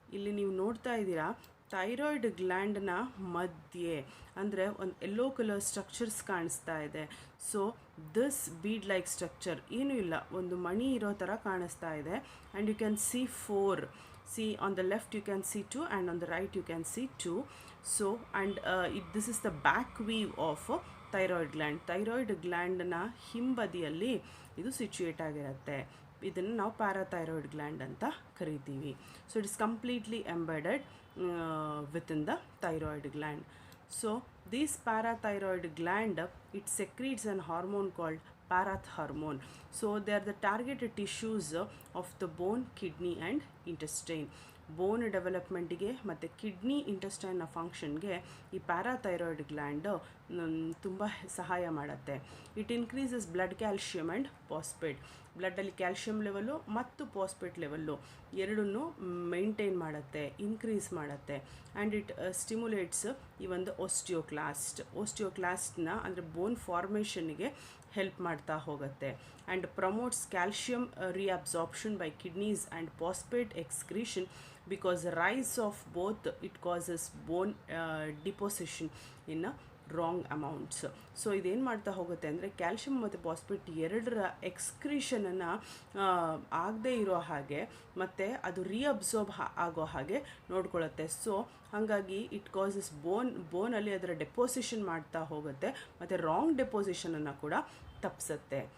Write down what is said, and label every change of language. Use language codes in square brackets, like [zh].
[kn] ಇಲ್ಲಿ ನೀವು ನೋಡ್ತಾ ಇದ್ದೀರಾ, ಥೈರಾಯ್ಡ್ ಗ್ಲ್ಯಾಂಡ್ನ ಮಧ್ಯೆ ಅಂದರೆ ಒಂದು ಯೆಲ್ಲೋ ಕಲರ್ ಸ್ಟ್ರಕ್ಚರ್ಸ್ ಕಾಣಿಸ್ತಾ ಇದೆ. [en] so this bead like structure [kn] ಏನೂ ಇಲ್ಲ, ಒಂದು ಮಣಿ ಇರೋ ಥರ ಕಾಣಿಸ್ತಾ ಇದೆ. [en] And you can see 4. See, on the left you can see 2 and on the right you can see 2. So and this is the back view of thyroid gland. [kn] Thyroid ಗ್ಲ್ಯಾಂಡ್ನ ಹಿಂಬದಿಯಲ್ಲಿ ಇದು situate ಆಗಿರುತ್ತೆ. ಇದನ್ನು ನಾವು ಪ್ಯಾರಾಥೈರಾಯ್ಡ್ ಗ್ಲ್ಯಾಂಡ್ ಅಂತ ಕರಿತೀವಿ. [en] So it is completely embedded within the thyroid gland. So this parathyroid gland, it secretes an hormone called parathormone. So they are the targeted tissues of the bone, kidney and intestine. [kn] ಬೋನ್ ಡೆವಲಪ್ಮೆಂಟಿಗೆ ಮತ್ತು kidney ಇಂಟೆಸ್ಟೈನ್ನ ಫಂಕ್ಷನ್ಗೆ ಈ parathyroid gland ತುಂಬ ಸಹಾಯ ಮಾಡುತ್ತೆ. [en] It increases blood calcium and phosphate. [kn] ಬ್ಲಡ್ಡಲ್ಲಿ calcium level ಮತ್ತು phosphate level ಎರಡನ್ನೂ maintain ಮಾಡುತ್ತೆ, increase ಮಾಡುತ್ತೆ. [en] and it stimulates [kn] ಈ ಒಂದು ಓಸ್ಟಿಯೋಕ್ಲಾಸ್ಟ್ನ ಅಂದರೆ ಬೋನ್ ಫಾರ್ಮೇಷನ್ಗೆ ಹೆಲ್ಪ್ ಮಾಡ್ತಾ ಹೋಗುತ್ತೆ. [en] And promotes calcium reabsorption by kidneys and phosphate excretion, because rise of both it causes bone deposition in wrong amounts. [kn] So ಇದೇನು ಮಾಡ್ತಾ ಹೋಗುತ್ತೆ ಅಂದರೆ ಕ್ಯಾಲ್ಶಿಯಮ್ ಮತ್ತು ಪಾಸ್ಪೇಟ್ ಎರಡರ ಎಕ್ಸ್ಕ್ರೀಷನನ್ನು ಆಗದೇ ಇರೋ ಹಾಗೆ ಮತ್ತು ಅದು ರೀಅಬ್ಸಾರ್ಬ್ ಆಗೋ ಹಾಗೆ ನೋಡ್ಕೊಳ್ಳುತ್ತೆ. ಸೊ ಹಾಗಾಗಿ [en] it causes [kn] ಬೋನಲ್ಲಿ ಅದರ ಡೆಪೋಸಿಷನ್ ಮಾಡ್ತಾ ಹೋಗುತ್ತೆ ಮತ್ತು ರಾಂಗ್ ಡೆಪೋಸಿಷನನ್ನು ಕೂಡ ತಪ್ಪಿಸುತ್ತೆ.